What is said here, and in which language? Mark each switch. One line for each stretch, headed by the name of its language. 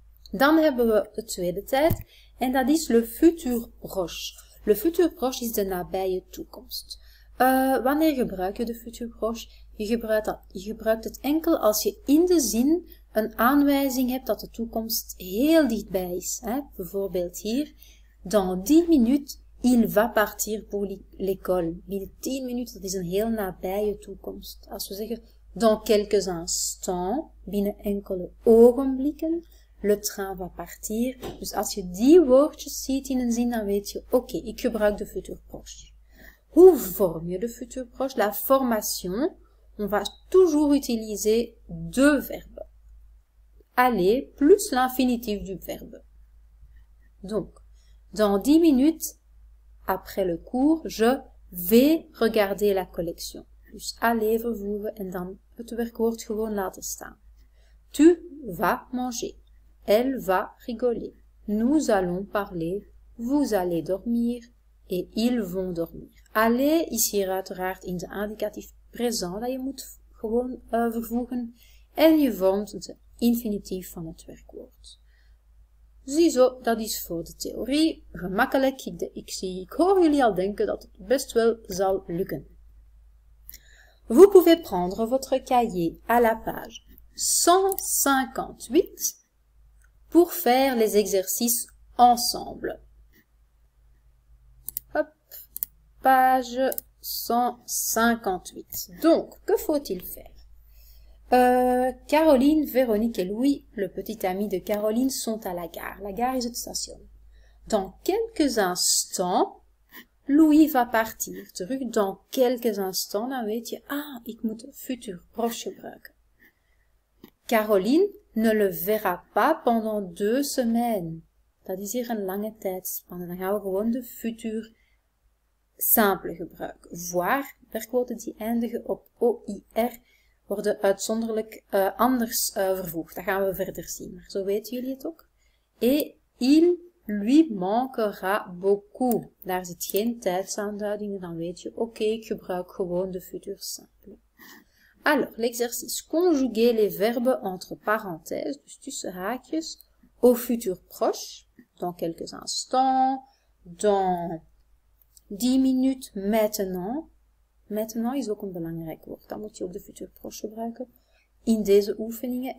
Dutch: Dan hebben we de tweede tijd en dat is le futur proche. Le futur proche is de nabije toekomst. Wanneer gebruik je de futur proche? Je gebruikt het enkel als je in de zin een aanwijzing hebt dat de toekomst heel dichtbij is. Hè? Bijvoorbeeld hier,
French: dans 10 minutes, il va partir pour l'école.
Dutch: Binnen 10 minuten, dat is een heel nabije toekomst. Als we zeggen,
French: dans quelques instants,
Dutch: binnen enkele ogenblikken,
French: le train va partir.
Dutch: Dus als je die woordjes ziet in een zin, dan weet je, oké, ik gebruik de futur proche. Hoe vorm je de futur proche?
French: La formation, on va toujours utiliser deux verbes. Aller plus l'infinitif du verbe. Donc, dans 10 minutes, après le cours, je vais regarder la collection.
Dutch: Dus aller vervoegen en dan het werkwoord gewoon laten staan.
French: Tu vas manger. Elle va rigoler. Nous allons parler. Vous allez dormir. Et ils vont dormir.
Dutch: Aller is hier uiteraard in de indicatief présent dat je moet gewoon vervoegen. En je vormt de infinitief van het werkwoord. Ziezo, dat is voor de theorie gemakkelijk. Ik hoor jullie al denken dat het best wel zal lukken.
French: Vous pouvez prendre votre cahier à la page 158 pour faire les exercices ensemble. Page 158. Donc, que faut-il faire? Caroline, Véronique et Louis, le petit ami de Caroline, sont à la gare. La gare
Dutch: is het station.
French: Dans quelques instants, Louis va partir.
Dutch: Terug
French: dans quelques instants,
Dutch: dan weet je, ik moet futur proche gebruiken.
French: Caroline ne le verra pas pendant 2 semaines.
Dutch: Dat is hier een lange tijdspanne. Dan gaan we gewoon de futur simple gebruiken. Voir, werkwoorden die eindigen op OIR, worden uitzonderlijk anders vervoegd. Dat gaan we verder zien, maar zo weten jullie het ook.
French: Et il lui manquera beaucoup.
Dutch: Daar zit geen tijdsaanduiding, dan weet je, oké, ik gebruik gewoon de futur simple.
French: Alors, l'exercice, conjuguer les verbes entre parenthèses,
Dutch: dus tussen haakjes,
French: au futur proche, dans quelques instants, dans 10 minutes, maintenant.
Dutch: Maintenant is ook een belangrijk woord, dan moet je ook de futur proche gebruiken in deze oefeningen.